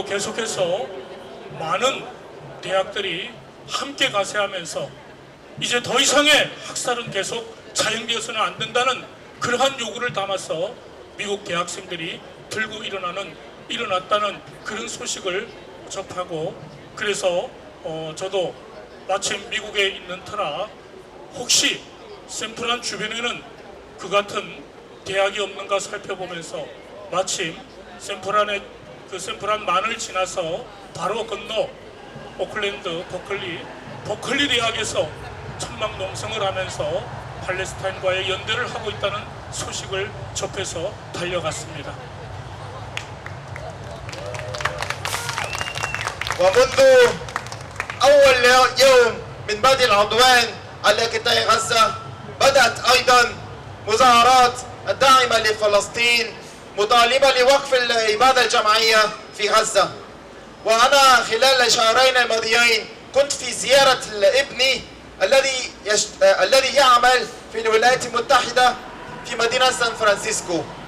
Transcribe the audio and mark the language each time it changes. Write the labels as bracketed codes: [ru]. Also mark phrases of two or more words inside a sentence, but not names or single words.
[ko] 계속해서 많은 대학들이 함께 가세하면서 이제 더 이상의 학살은 계속 자행되어서는 안 된다는 그러한 요구를 담아서 미국 대학생들이 들고 일어났다는 그런 소식을 접하고 그래서 저도 마침 미국에 있는 터라 혹시 샌프란 주변에는 그 같은 대학이 없는가 살펴보면서 마침 샌프란만을 지나서 바로 건너 오클랜드 버클리 대학에서 천막 농성을 하면서 팔레스타인과의 연대를 하고 있다는 소식을 접해서 달려갔습니다. [ar] ومنذ أول يوم من بدء العدوان على قطاع غزة بدأت أيضا مظاهرات الداعمة لفلسطين مطالبة لوقف الإبادة الجماعية في غزة وأنا خلال الشهرين الماضيين كنت في زيارة لابني الذي يعمل في الولايات المتحدة في مدينة سان فرانسيسكو.